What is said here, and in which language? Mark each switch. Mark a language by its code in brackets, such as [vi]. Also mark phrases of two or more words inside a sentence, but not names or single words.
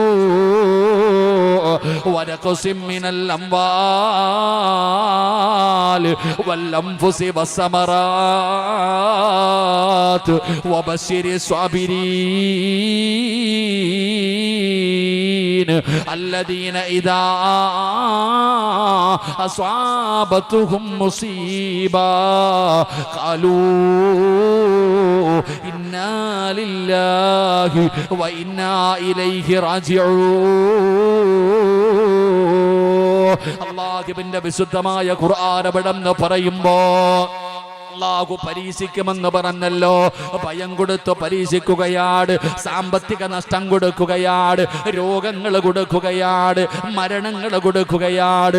[ar] جوع ونقص من الأموال والأنفس والثمرات وبشر الصابرين الذين إذا أصابتهم مصيبة قالوا إنا لله وإنا إليه راجعون. [ml] അല്ലാഹുവിന്റെ വിശുദ്ധമായ ഖുർആൻ അവിടെന്ന് പറയുമ്പോ അല്ലാഹു പരീക്ഷിക്കുമെന്ന് പറഞ്ഞല്ലോ. ഭയം കൊടുത്ത് പരീക്ഷിക്കുകയാണ്, സാമ്പത്തിക നഷ്ടം കൊടുക്കുകയാണ്, രോഗങ്ങൾ കൊടുക്കുകയാണ്, മരണങ്ങൾ കൊടുക്കുകയാണ്.